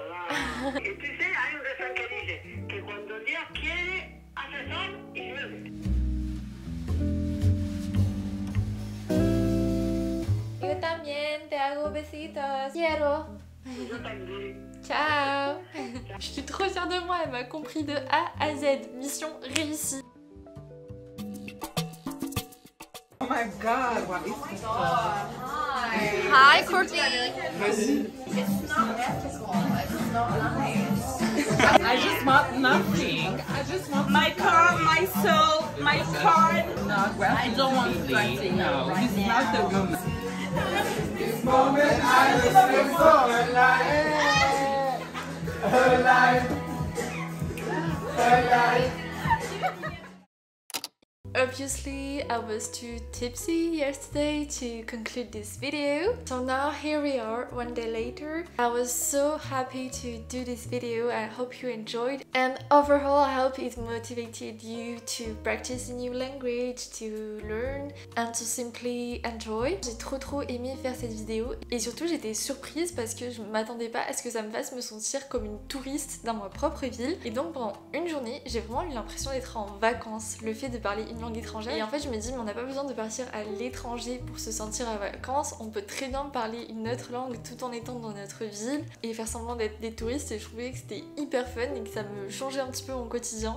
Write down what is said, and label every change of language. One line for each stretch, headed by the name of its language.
Spanish: Y tú sabes, hay un refrán que dice que cuando Dios quiere, hace sol y llueve. Yo también te hago besitos. Quiero. Yo también.
Italian: Ciao.
French: Je suis trop fière de moi, elle m'a compris de A à Z. Mission réussie.
English: Oh my god, what is this? Hi, Courtney. I just want nothing. I just want my car, my soul, my card. No, I don't want nothing. No, this is not the woman. This moment I was so alive. Alive. Alive. Obviously, I was too tipsy yesterday to conclude this video. So now here we are, one day later. I was so happy to do this video. I hope you enjoyed. And overall, I hope it motivated you to practice a new language, to learn, and to simply enjoy.
French: J'ai trop aimé faire cette vidéo. Et surtout, j'étais surprise parce que je m'attendais pas à ce que ça me fasse me sentir comme une touriste dans ma propre ville. Et donc, pendant une journée, j'ai vraiment eu l'impression d'être en vacances. Le fait de parler une une langue étrangère. Et en fait je me dis mais on n'a pas besoin de partir à l'étranger pour se sentir à vacances, on peut très bien parler une autre langue tout en étant dans notre ville et faire semblant d'être des touristes, et je trouvais que c'était hyper fun et que ça me changeait un petit peu mon quotidien.